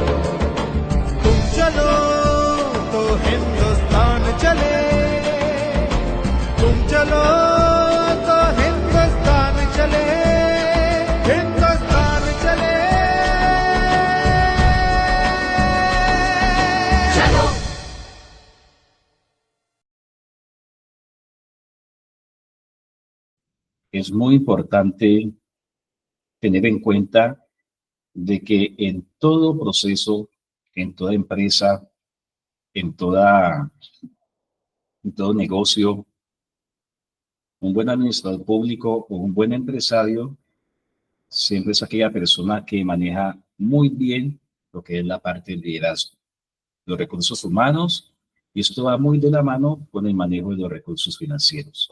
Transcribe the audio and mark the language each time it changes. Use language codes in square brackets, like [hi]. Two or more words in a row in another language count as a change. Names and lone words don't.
[hi] तुम चलो तो हिंदुस्तान चले, तुम चलो तो हिंदुस्तान चले, हिंदुस्तान चले। चलो [es] Es muy importante tener en cuenta de que en todo proceso, en toda empresa, en todo negocio, un buen administrador público o un buen empresario siempre es aquella persona que maneja muy bien lo que es la parte del liderazgo, los recursos humanos, y esto va muy de la mano con el manejo de los recursos financieros.